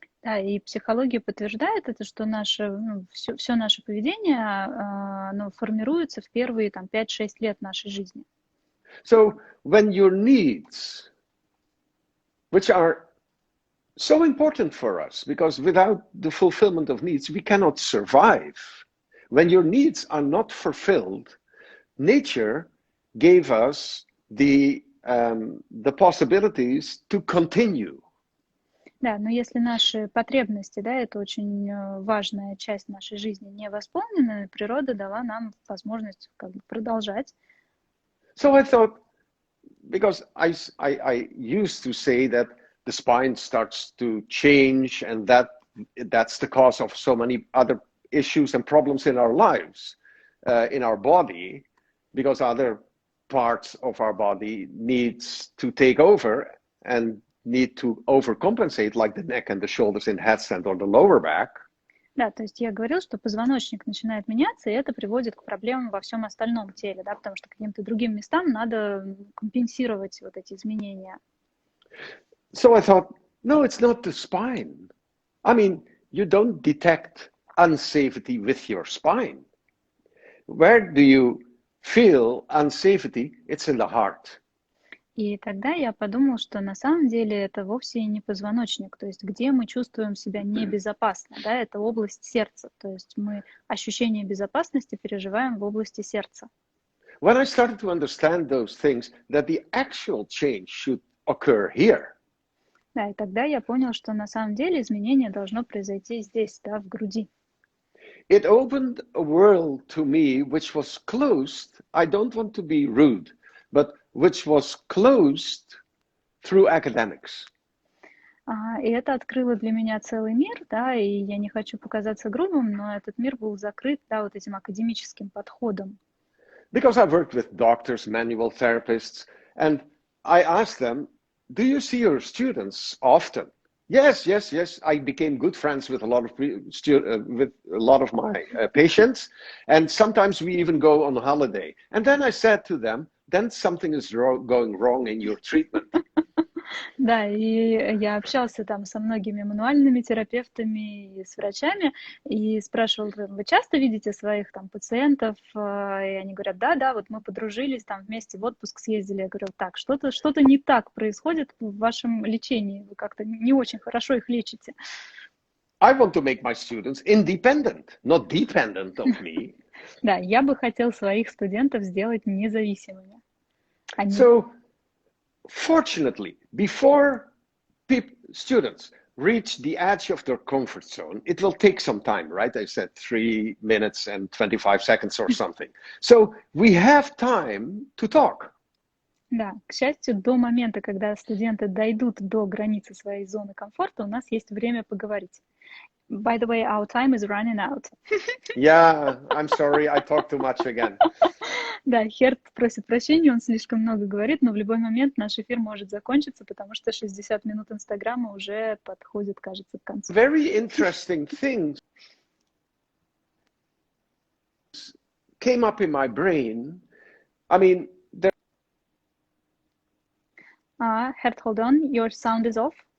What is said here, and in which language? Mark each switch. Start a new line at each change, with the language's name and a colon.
Russian: Да, и психология подтверждает это, что все наше поведение оно формируется в первые 5-6 лет нашей жизни.
English: So when your needs, which are so important for us, because without the fulfillment of needs, we cannot survive. When your needs are not fulfilled, nature gave us the possibilities to continue.
Russian: Да, но если наши потребности, да, это очень важная часть нашей жизни, не восполнены, природа дала нам возможность продолжать.
English: So I thought, because I used to say that the spine starts to change, and that's the cause of so many other issues and problems in our lives, in our body, because other parts of our body needs to take over and need to overcompensate, like the neck and the shoulders in headstand or the lower back.
Russian: Да, то есть я говорил, что позвоночник начинает меняться, и это приводит к проблемам во всем остальном теле, да, потому что каким-то другим местам надо компенсировать вот эти изменения.
English: So I thought, no, it's not the spine. I mean, you don't detect unsafety with your spine. Where do you feel unsafety? It's in the heart.
Russian: И тогда я подумал, что на самом деле это вовсе не позвоночник, то есть где мы чувствуем себя небезопасно, да, это область сердца, то есть мы ощущение безопасности переживаем в области сердца.
English: When I started to understand those things, that the actual change should occur here.
Russian: Да, и тогда я понял, что на самом деле изменение должно произойти здесь, да, в груди.
English: It opened a world to me which was closed. I don't want to be rude, but which was closed through academics.
Russian: И это открыло для меня целый мир, да, и я не хочу показаться грубым, но этот мир был закрыт, да, вот этим академическим подходом.
English: Because I worked with doctors, manual therapists, and I asked them, do you see your students often? Yes. I became good friends with a lot of my patients, and sometimes we even go on holiday. And then I said to them, then something is going wrong in your treatment.
Russian: Да, и я общался там со многими мануальными терапевтами и с врачами, и спрашивал, вы часто видите своих там пациентов? И они говорят, да, вот мы подружились, там вместе в отпуск съездили. Я говорю, так, что-то не так происходит в вашем лечении, вы как-то не очень хорошо их лечите.
English: I want to make my students independent, not dependent of me.
Russian: Да, я бы хотел своих студентов сделать независимыми.
English: So, fortunately, before students reach the edge of their comfort zone, it will take some time, right? I said 3 minutes and 25 seconds or something. So we have time to talk.
Russian: Да, к счастью, до момента, когда студенты дойдут до границы своей зоны комфорта, у нас есть время поговорить.
English: By the way, our time is running out. Yeah, I'm sorry, I talked too much again.
Russian: Да, Херт просит прощения, он слишком много говорит, но в любой момент наш эфир может закончиться, потому что 60 минут Инстаграма уже подходит, кажется, к концу.
English: Very interesting things came up in my brain. I mean, Hert, hold on, your sound is off.